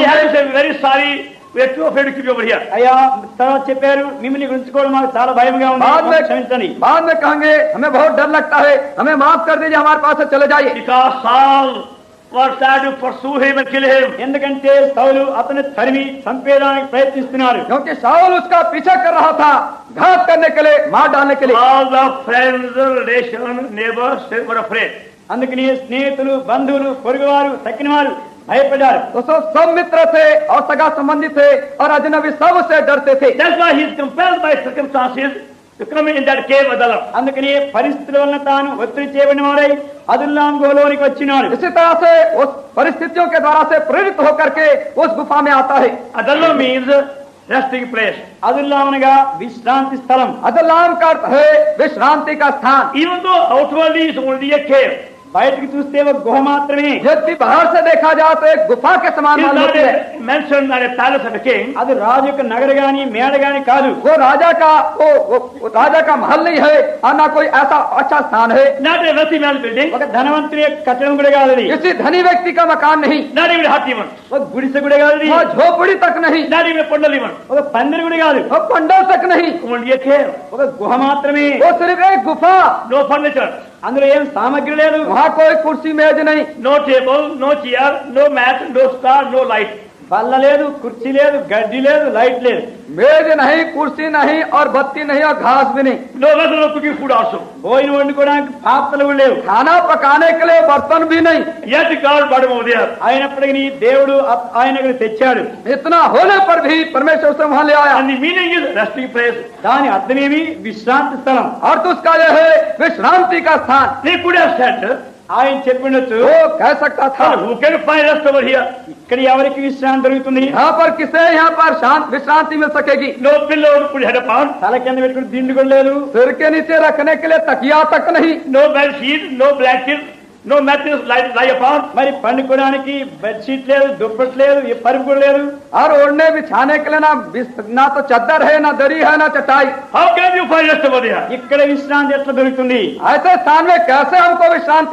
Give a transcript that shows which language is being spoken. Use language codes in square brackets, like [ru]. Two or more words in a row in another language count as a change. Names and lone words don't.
[en] He had to [hi] होंगे। [en] say, very sorry, we are too afraid to keep you over here. [te] అయ్యా తర్వాత చెప్పారు, మిమ్మల్ని గురించుకోవడం మాకు చాలా భయంగా ఉంది, క్షమించండి. [hi] बाद में कहेंगे हमें बहुत डर लगता है, हमें माफ कर दीजिए, हमारे पास से चले जाइए। [en] Because Saul was trying to pursue him and kill him. [te] ఎందుకంటే సౌలు అతను తరిమి చంపేయడానికి ప్రయత్నిస్తున్నారు. [hi] क्योंकि शाऊल उसका पीछा कर रहा था घात करने के लिए, मार डालने के लिए। [en] All the friends, relations, neighbors they were afraid. [te] అందుకని స్నేహితులు, బంధువులు, పొరుగువారు, తక్కిన వారు భయపడ్డారు. [hi] तो सब मित्र थे और सगा संबंधी थे और अजनबी सब उससे डरते थे। [en] That's why he is compelled by circumstances to come in that cave Adullam. [te] అందుకని పరిస్థితుల వలన తాను ఒత్తిడి చేయబడిన వాడై అదుల్లాం గుహలోనికి వచ్చినాడు. [hi] इसी तरह से उस परिस्थितियों के द्वारा से प्रेरित होकर के उस गुफा में आता है। [en] Adullam means resting place. [te] అదుల్లామనగా విశ్రాంతి స్థలం. [hi] अदुल्लाम का अर्थ है विश्रांति का स्थान. [en] Even though outwardly it's only a cave, [te] బయటకు చూస్తే ఒక గుహ మాత్రమే. [hi] यदि बाहर से देखा जाए तो एक गुफा के समान [en] it's [hi] मालूम [en] not [hi] होती है. [en] mentioned as a palace of a king. [te] అది రాజు యొక్క నగర గాని మేడ గాని కాదు. [hi] वो राजा का वो राजा का महल नहीं है और ना कोई ऐसा अच्छा स्थान है. [en] Not a wealthy man's building. [te] ఒక ధనవంతుని యొక్క కట్టడం కూడా కాదు అది. [hi] किसी धनी व्यक्ति का मकान नहीं, [en] Not even a hut even. [te] ఒక గుడిసె కూడా కాదు అది. [hi] वो झोपड़ी तक नहीं, [en] Not even a pandal even. [te] ఒక పందిరి కూడా కాదు. [hi] वो पंडल तक नहीं. [en] Only a cave. [te] ఒక గుహ మాత్రమే. [hi] वो सिर्फ एक गुफा. [en] No furniture. [te] అందులో ఏం సామగ్రి లేదు. [hi] वहाँ कोई कुर्सी मेज नहीं, [en] No table, no chair, no mat, no star, no light. [te] బల్ల లేదు, కుర్చీ లేదు, గడ్డి లేదు, లైట్ లేదు. [hi] मेज नहीं, कुर्सी नहीं और बत्ती नहीं और घास भी नहीं. [en] No vessel of cooking food also. [te] భోజనం వండుకోవడానికి పాత్రలు కూడా లేవు. [hi] खाना पकाने के लिए बर्तन भी नहीं. [en] Yet God brought him over there. [te] అయినప్పటికీ దేవుడు ఆయనకు తెచ్చాడు. [hi] इतना होने पर भी परमेश्वर से वहाँ ले आया. [en] And the meaning is resting place. [te] దాని అర్థమేమి? విశ్రాంతి స్థలం. [hi] अर्थ उसका यह है विश्रांति का स्थान. [en] He could have said, [te] ఆయన చెప్పినట్టు [hi] वो कह सकता था [en] who can find rest over here? [te] ఇక్కడ ఎవరికి విశ్రాంతి దొరుకుతుంది? [hi] यहाँ पर किसे यहाँ पर शांत विश्रांति मिल सकेगी. [en] No pillow to put head upon. [te] తల కింద పెట్టుకుని దిండు కూడా లేదు. [hi] सिर के नीचे रखने के लिए तकिया तक नहीं. [en] No bed sheet, no blanket, no mattress lie upon. [te] మరి పండుకోవడానికి బెడ్షీట్ లేదు, దుప్పటి లేదు, ఏ పరుపు కూడా లేదు. [hi] और ओढ़ने बिछाने के लिए ना तो चद्दर है, ना दरी है, ना चटाई. [en] How can you find rest over there? [te] ఇక్కడ విశ్రాంతి ఎట్లా దొరుకుతుంది? [hi] ऐसे स्थान में कैसे हमको विश्रांति